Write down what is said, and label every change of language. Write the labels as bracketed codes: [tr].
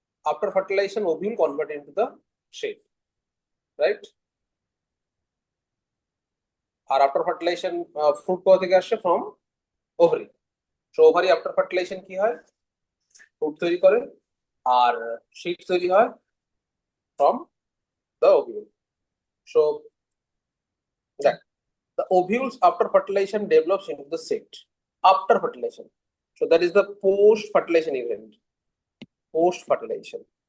[en] After fertilization, ovule convert into the seed, right? [bn] আর [en] after fertilization, [bn] fruit কোথা থেকে আসে? [en] From ovary. So ovary after fertilization [bn] কি হয়? Fruit তৈরি করে, আর seed তৈরি হয় [en] from the ovule. So that the ovules after fertilization develops into the seed. After fertilization. So that is the post fertilization event. Post fertilization.